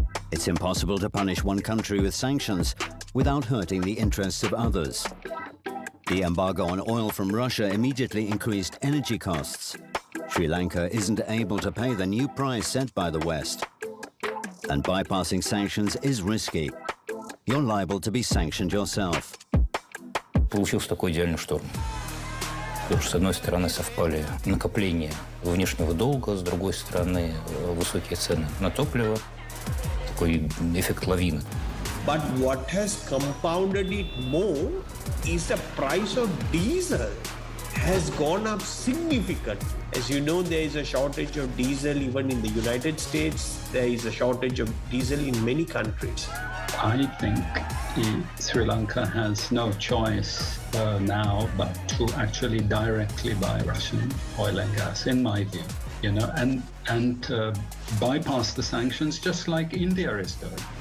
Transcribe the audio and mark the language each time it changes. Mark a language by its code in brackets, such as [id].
[en] It's impossible to punish one country with sanctions without hurting the interests of others. The embargo on oil from Russia immediately increased energy costs. Sri Lanka isn't able to pay the new price set by the West. And bypassing sanctions is risky. You're liable to be sanctioned yourself. [ru] Получился такой идеальный шторм. Потому что, с одной стороны, совпали накопления внешнего долга, с другой стороны, высокие цены на топливо, такой эффект лавины. [en] But what has compounded it more is the price of diesel has gone up significantly. As you know, there is a shortage of diesel even in the United States. There is a shortage of diesel in many countries. I think Sri Lanka has no choice now but to actually directly buy Russian oil and gas, in my view, you know, and bypass the sanctions just like India is doing.